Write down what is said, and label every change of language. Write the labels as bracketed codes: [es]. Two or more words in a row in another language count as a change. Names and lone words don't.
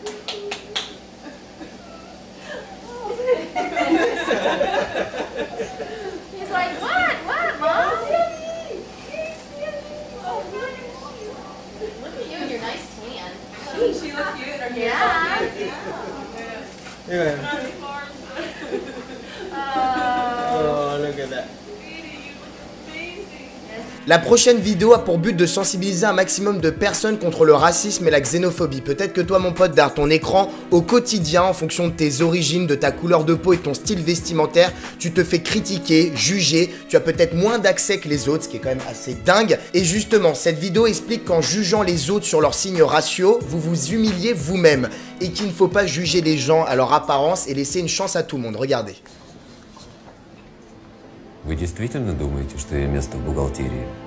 [en] He's like, what, Mom? Look at you and your nice tan. She looks cute. Yeah. Oh, look at that. [fr] La prochaine vidéo a pour but de sensibiliser un maximum de personnes contre le racisme et la xénophobie. Peut-être que toi, mon pote, derrière ton écran, au quotidien, en fonction de tes origines, de ta couleur de peau et de ton style vestimentaire, tu te fais critiquer, juger, tu as peut-être moins d'accès que les autres, ce qui est quand même assez dingue. Et justement, cette vidéo explique qu'en jugeant les autres sur leurs signes raciaux, vous vous humiliez vous-même. Et qu'il ne faut pas juger les gens à leur apparence et laisser une chance à tout le monde. Regardez. [ru] Вы действительно думаете, что я место в бухгалтерии?